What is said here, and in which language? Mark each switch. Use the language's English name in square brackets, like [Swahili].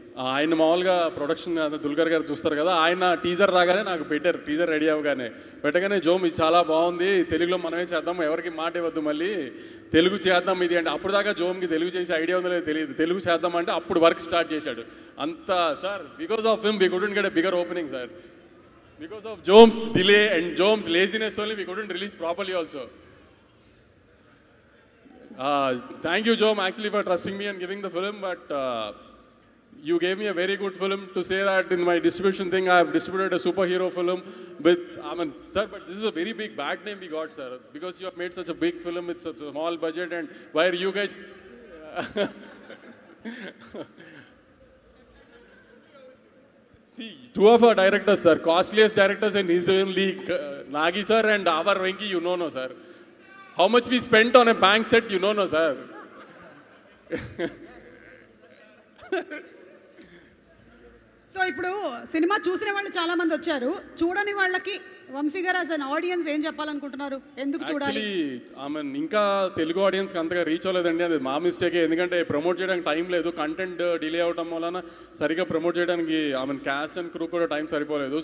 [Telugu] ఆయన మామూలుగా ప్రొడక్షన్ దుల్కర్ గారు చూస్తారు కదా, ఆయన టీజర్ రాగానే నాకు పెట్టారు. టీజర్ రెడీ అవ్వగానే పెట్టగానే, జోమ్ ఇది చాలా బాగుంది, తెలుగులో మనమే చేద్దాం, ఎవరికి మాట ఇవ్వద్దు, మళ్ళీ తెలుగు చేద్దాం ఇది అంటే. అప్పుడు దాకా జోమ్కి తెలుగు చేసే ఐడియా ఉందో లేదో తెలియదు. తెలుగు చేద్దాం అంటే అప్పుడు వర్క్ స్టార్ట్ చేశాడు. [English] అంతా sir, because of him we couldn't get a bigger opening sir. Because of Jome's delay and Jome's laziness only, we couldn't release properly also. Thank you, Jome, actually, for trusting me and giving the film, but you gave me a very good film to say that in my distribution thing, I have distributed a superhero film with, sir, but this is a very big bad name we got, sir, because you have made such a big film with such a small budget, and where you guys... See, two of our directors, sir, costliest directors in his only, Nagi sir and our Venki, you know, no, sir. How much we spent on a bank set, you know, no, sir. [Telugu] So ఇప్పుడు cinema చూసిన వాళ్ళు చాలా మంది వచ్చారు, చూడని వాళ్ళకి వంశీ గారు [English] as an audience [Telugu] ఏం చెప్పాలనుకుంటున్నారు? ఎందుకు చూడాలి? ఇంకా తెలుగు ఆడియన్స్కి అంతగా రీచ్ అవ్వలేదండి, అది మా మిస్టేకే. ఎందుకంటే ప్రమోట్ చేయడానికి టైం లేదు, కంటెంట్ డిలే అవడం వలన సరిగ్గా ప్రమోట్ చేయడానికి క్యాస్ట్ అండ్ క్రూ కూడా టైం సరిపోలేదు.